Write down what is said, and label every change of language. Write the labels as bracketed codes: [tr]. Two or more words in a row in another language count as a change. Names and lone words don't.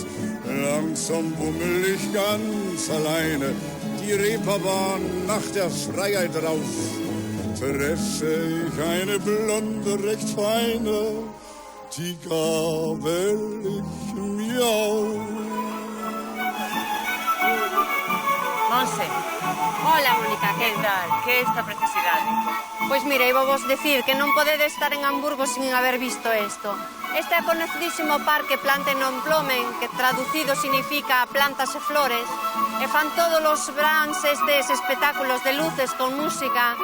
[de] Langsam bummel ich ganz alleine, die Reeperbahn nach der Freiheit rauf. Treffe ich eine blonde, recht feine, die gabel ich mir auf. [gl] Vamos Monse. Hola, Mónica, Que tal? Que é esta preciosidade? Pois mira, iba vos decir que non podedes estar en Hamburgo sin haber visto isto. Este é o conocidísimo parque Plante non Plomen, que traducido significa plantas e flores, e fan todos os brans estes espectáculos de luces con música.